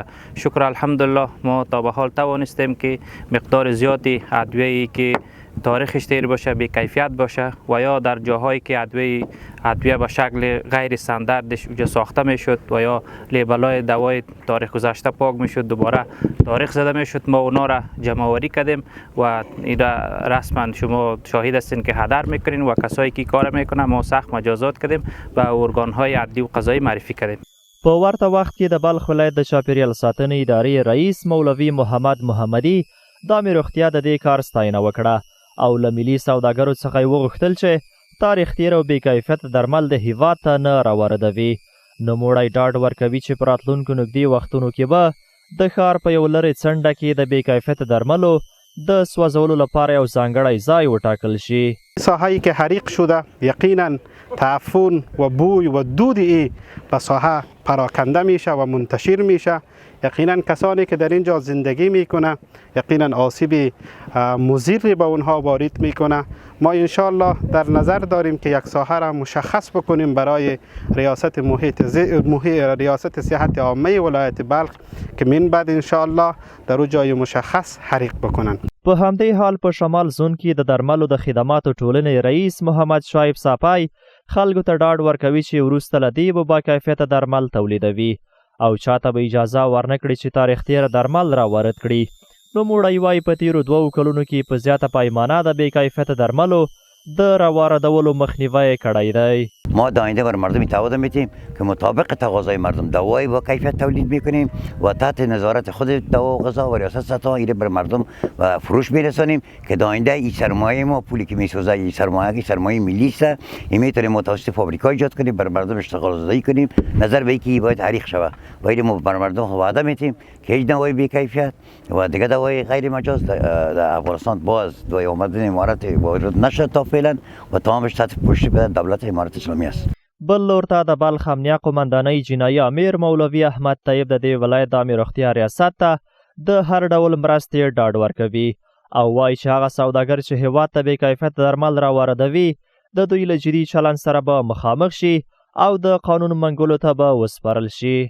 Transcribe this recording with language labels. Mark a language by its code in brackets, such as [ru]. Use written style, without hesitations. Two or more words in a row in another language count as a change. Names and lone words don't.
[fa] شکر الحمدلله ما تا به حال توانستیم که مقدار زیادی ادویه‌ای که تاریخش تیر باشه، بی کیفیت باشه و یا در جاهایی که ادویه به شکل غیر استانداردش اونجا ساخته میشد و یا لیبلای دوای تاریخ گذشته پاک میشد دوباره تاریخ زده میشد، ما اونا را جمع آوری کردیم و این رسما شما شاهد هستین که هدر میکنین و کسایی که کار میکنن ما سخت مجازات کردیم و ارگانهای عدلی و قضایی معرفی کردیم. [ps] په ورته وخت کې د بلخ ولایت د چاپیریال ساتنې ادارې رئیس مولوي محمد محمدي د امیر اختیار د دې کار ستاینه وکړه او له ملي سوداګرو څخه یې وغوښتل چې تاریخ تیر او بې کیفیته درمل د هیواد ته نه راواردوي. نوموړی ډاډ ورکوي چې په راتلونکو نږدې وختونو کې به د ښار په یو لرې څنډه کې د بې کیفیته درملو د سوځولو لپاره یو ځانګړی ځای وټاکل شي. [fa] ساحه‌ای که حریق شده یقینا تعفن و بوی و دود به ساحه پراکنده میشه و منتشر میشه. یقینا کسانی که در اینجا زندگی میکنه یقینا آسیب مضری به اونها وارد میکنه. ما انشالله در نظر داریم که یک ساحه را مشخص بکنیم برای ریاست ریاست صحت عامه ولایت بلخ که من بعد انشالله در اون جای مشخص حریق بکنن. [ps] په همدې حال په شمال زون کې د درملو د خدماتو ټولنې رئیس محمد شایب صافی خلکو ته ډاډ ورکوي چې وروسته له دې به با کیفیته درمل تولیدوي او چاته به اجازه ورنکړي چې تاریخ تیره درمل را وارد کړي. نوموړی وایي په تیرو 2 کلونو کې په زیاته پیمانه د بې کیفیته درملو د راواردولو مخنیوی کړی دی. [fa] ما در آینده بر مردم تعهد میدیم که مطابق تقاضای مردم دوای با کیفیت تولید میکنیم و تحت نظارت خود دوا و غذا و ریاست سطح ایره بر مردم و فروش میرسانیم که در آینده این سرمایه ما پولی که میسوزه این سرمایه ملی است، این میتونیم متوسط فابریکا ایجاد کنیم بر مردم اشتغال زدایی کنیم. نظر به اینکه باید حریق شود و این ما بر مردم وعده میدیم که هیچ دوای بی کیفیت و دیگه دوای غیر مجاز در افغانستان باز دوای آمدن امارات وارد نشد تا فعلا و تمامش تحت پشت دولت امارات اسلامی است. [ps] بل لور ته د بلخ امنیه قومندانۍ جنایي امیر مولوي احمد طیب د دې ولایت د امیر اختیار ریاست ته د هر ډول مرستې ډاډ ورکوي او وایي چې هغه سوداګر چې هیواد ته بې کیفیته درمل راواردوي د دوی له جدي چلند سره به مخامخ شي او د قانون منګولو ته به وسپارل شي.